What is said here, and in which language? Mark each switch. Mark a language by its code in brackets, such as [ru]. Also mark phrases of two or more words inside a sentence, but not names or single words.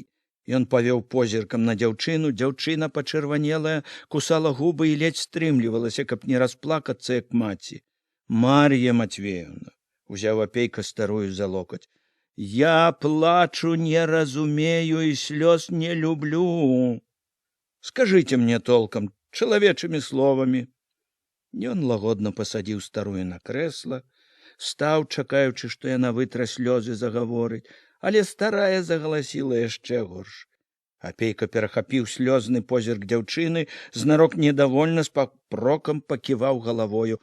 [be] Ён павёў позіркам на дзяўчыну, дзяўчына пачырванелая, кусала губы і ледзь стрымлівалася, каб не расплакацца, як маці. [ru] «Мар'я Матвеевна!» [be] – узяў апейка старую за локаць. [ru] «Я плачу не разумею и слез не люблю. Скажите мне толком, [be] чалавечымі словамі». Ён лагодна пасадзіў старую на крэсла, стаў, чакаючы, што яна вытра слёзы, загаворыць, але старая загаласіла яшчэ горш. Апейка перахапіў слёзны позірк дзяўчыны, знарок недовольна з папрокам паківаў галавою.